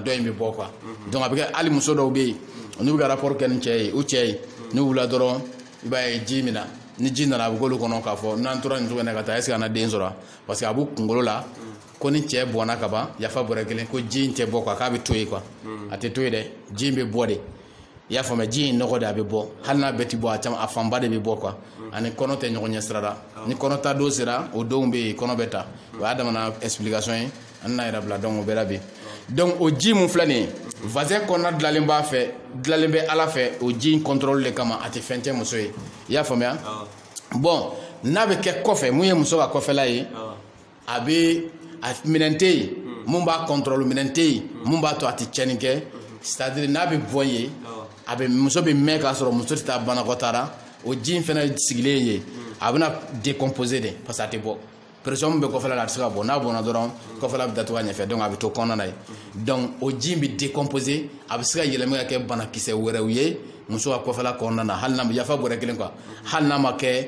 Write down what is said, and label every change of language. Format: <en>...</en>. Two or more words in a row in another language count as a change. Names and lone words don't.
<bm>dɔ in bɛ bɔ quoi donc a bɛ kɛ hali muso dɔw bɛ yen n'u bɛ ka rapport kɛ ni cɛ ye u cɛ ye n'u wulila dɔrɔn i b'a ye ji min na ni ji nana a bɛ k'olu kɔnɔ k'a fɔ n'an tora nin cogo in na ka taa</bm> <fr>est ce que</fr> <bm>an na den sɔrɔ</bm> <fr>parce que</fr> <bm>a b'u kunkolo la ko ni cɛ bɔnna ka ban yafa bɔrɛ kelen ko ji in tɛ bɔ quoi k'a bɛ to yen quoi a tɛ to yen dɛ ji in bɛ bɔ de i y'a faamuya ji in nɔgɔ de a bɛ bɔ hali n'a bɛɛ ti bɔ a caman a fanba de bɛ bɔ quoi ani kɔnɔ tɛ ɲɔgɔn ɲɛ sira la ni kɔnɔ ta don sera o donw bɛ yen kɔnɔ bɛ ta o y'a damana explication ye an n'a yɛrɛ bila donc o bɛɛ la bi donc o ji mun filɛ nin ye voisin kɔnɔna dilanlen b'a fɛ dilanlen bɛ ala fɛ o ji in contrôle de kama a tɛ fɛn cɛ muso ye i y'a faamuya bon n'a bɛ kɛ kɔfɛ mun ye muso ka kɔfɛla ye a bɛ a minɛn tɛ yen mun b'a contrôle minɛn tɛ yen mun b'a to a tɛ tiɲɛni kɛ</bm> <fr>c'est à dire</fr> <bm>n'a bɛ bɔ yen a bɛ muso bɛ mɛn k'a sɔrɔ muso tɛ taa banakɔtaa la o ji in fana sigilen ye a bɛna décomposer de</bm> <fr>parce que</fr> <bm>a tɛ bɔ pression min bɛ kɔfɛla la a tɛ se ka bɔ n'a bɔnna dɔrɔn kɔfɛla bɛ datugu a ɲɛfɛ donc a bɛ to kɔnɔna ye donc o ji in bɛ décomposer a bɛ se ka yɛlɛma ka kɛ banakisɛ wɛrɛw ye muso ka kɔfɛla kɔnɔna na hali n'a ma yafa bɔrɛ kelen quoi hali n'a ma</bm>